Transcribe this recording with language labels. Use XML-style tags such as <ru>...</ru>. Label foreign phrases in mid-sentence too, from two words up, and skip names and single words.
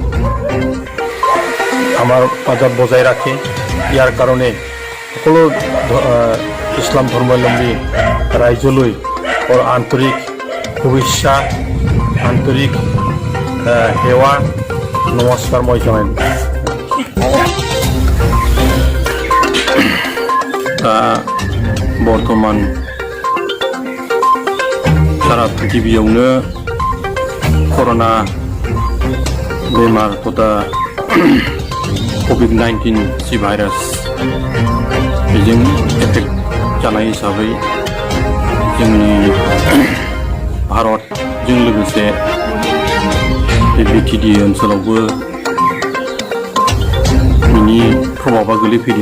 <as>আমাৰ মাজত বজাই ৰাখে, ইয়াৰ কাৰণে সকলো ইছলাম ধৰ্মাৱলম্বী ৰাইজলৈ আন্তৰিক শুভেচ্ছা, আন্তৰিক সেৱা নমস্কাৰ মই জনাইছোঁ।</as> <brx>বৰ্তমান সারা পৃথিবীयावनो कर'ना बेमार तथा COVID-19 जि भाइरास बेजों एफेक्ट जानाय हिसाबै जोंनि भारतजों लोगोसे बे बिटिडि ओनसोलावबो बिनि प्रभाबा गोलैफैदों।</brx>